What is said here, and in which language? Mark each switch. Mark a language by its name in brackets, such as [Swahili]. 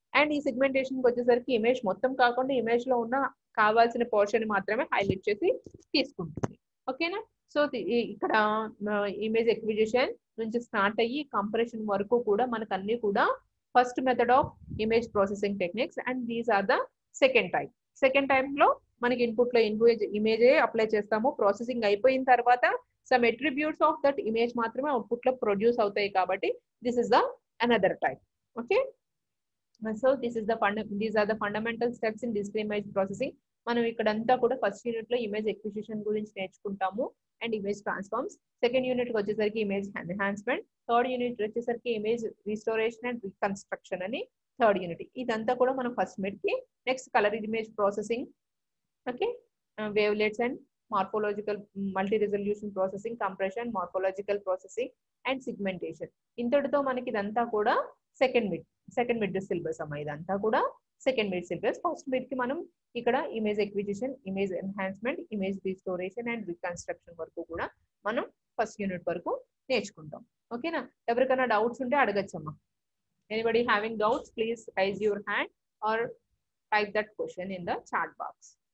[Telugu] And ఈ segmentation కి వచ్చేసరికి ఇమేజ్ మొత్తం కాకుండా ఇమేజ్ లో ఉన్న కావాల్సిన పోర్షన్ మాత్రమే హైలైట్ చేసి తీసుకుంటుంది. ఓకేనా? సో ఇక్కడ ఇమేజ్ ఎక్విజిషన్ నుంచి స్టార్ట్ అయ్యి కంప్రెషన్ వరకు కూడా మనకు అన్ని కూడా first method of image processing techniques. [English] And these are the second type. [Telugu] Second type లో మనకి ఇన్పుట్ లో ఇమేజ్ అప్లై చేస్తాము. ప్రాసెసింగ్ అయిపోయిన తర్వాత [English] some attributes of that image [Telugu] మాత్రమే అవుట్పుట్ లో ప్రొడ్యూస్ అవుతాయి కాబట్టి [English] this is the another type. Okay, so these are the fundamental steps in digital image processing. [Telugu] మనం ఇక్కడంతా కూడా ఫస్ట్ యూనిట్ లో ఇమేజ్ ఎక్విజిషన్ గురించి నేర్చుకుంటాము and image transforms. Second unit కి వచ్చేసరికి ఇమేజ్ ఎన్హాన్స్మెంట్, థర్డ్ యూనిట్ వచ్చేసరికి ఇమేజ్ రిస్టోరేషన్ అండ్ రీకన్స్ట్రక్షన్ అని థర్డ్ యూనిట్. ఇదంతా కూడా మనం ఫస్ట్ మిడ్ కి. [English] Next colour image processing, okay, wavelets and morphological multi-resolution processing, compression, morphological processing and segmentation. [Telugu] ఇంతటితో మనకి ఇదంతా కూడా సెకండ్ మిడ్ సిలబస్ అమ్మా. ఇదంతా కూడా second mid syllabus. First mid కి మనం ఇక్కడ image acquisition, image enhancement, image restoration and reconstruction వరకు కూడా మనం ఫస్ట్ యూనిట్ వరకు నేర్చుకుంటాం. ఓకేనా? ఎవరికైనా డౌట్స్ ఉంటే అడగచ్చమ్మా. [English] Anybody having doubts please raise your hand or type that question in the chat box.